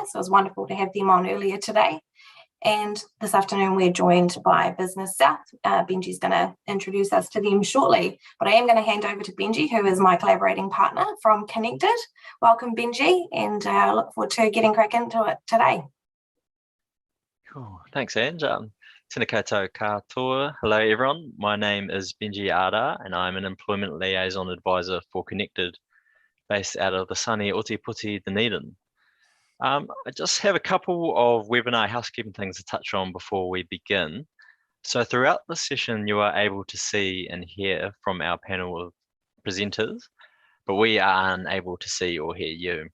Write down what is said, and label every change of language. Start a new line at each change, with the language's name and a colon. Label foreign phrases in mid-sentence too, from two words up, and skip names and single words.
English: So it was wonderful to have them on earlier today. And this afternoon we're joined by Business South. Benji's going to introduce us to them shortly. But I am going to hand over to Benji, who is my collaborating partner from Connected. Welcome, Benji, and I look forward to getting crack into it today. Cool. Thanks, Ange.
Māori: Tēnā koutou katoa.
English: Hello, everyone. My name is Benji Ada, and I'm an Employment Liaison Advisor for Connected, based out of the sunny Ōtepoti, Dunedin. I just have a couple of webinar housekeeping things to touch on before we begin. So throughout the session, you are able to see and hear from our panel of presenters, but we are unable to see or hear you.